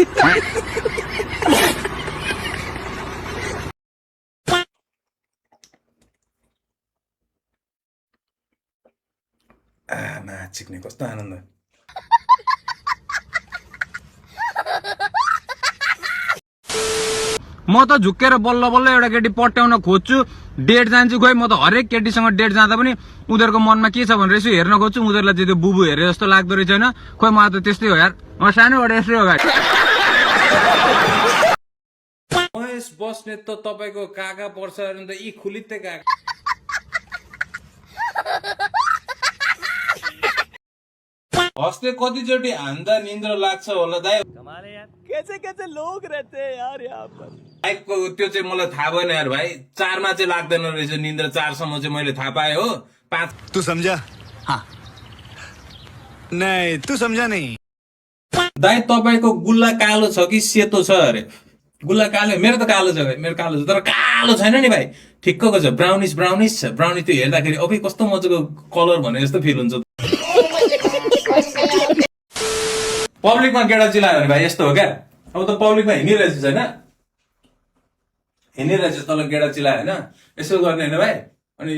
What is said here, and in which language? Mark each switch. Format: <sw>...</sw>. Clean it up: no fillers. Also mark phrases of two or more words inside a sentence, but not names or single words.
<ne>म्याच सिक्ने कस्तो आनन्द म त झुक्केर बल्ल बल्ल एउटा केटी पट्याउन खोज्छु डेट जान्छु खोइ म त हरेक केटीसँग डेट जाँदा पनि उनीहरूको मनमा के छ भनेर यसो हेर्न खोज्छु उनीहरूलाई चाहिँ त्यो बुबु हेरे जस्तो लाग्दो रहेछ होइन खोइ मलाई त त्यस्तै हो यार म सानोबाट यस्तै हो गाडी महेश बस्नेत त तपाईँको काका पर्छ अरे त यी खुलित्ते काका हस्ते कतिचोटि हान्दा निन्द्रा लाग्छ होला दाइ</ne> <hi>कैसे कैसे लोग रहते हैं यार यहाँ पर</hi> <ne>बाइकको त्यो चाहिँ मलाई थाहा भएन यार भाइ 4 मा चाहिँ लाग्दैन रहेछ निन्द्रा 4 सम्म चाहिँ मैले थाहा पाएँ हो 5</ne> <hi>तू समझा हाँ नहीं तू समझा नहीं।</hi> <ne>दाइ तपाईँको गुल्ला कालो छ कि सेतो छ अरे गुल्ला कालो मेरो त कालो छ भाइ मेरो कालो छ तर कालो छैन नि भाइ ठिक्कको छ ब्राउनिस ब्राउनिस छ ब्राउनिस त्यो हेर्दाखेरि अबे कस्तो मजाको कलर भने जस्तो फिल हुन्छ पब्लिकमा गेडा चिलायो भने भाइ यस्तो हो क्या अब त पब्लिकमा हिँडिरहेछ होइन हिँडिरहेछ तल गेडा चिलायो होइन यसो गर्ने होइन भाइ अनि</ne>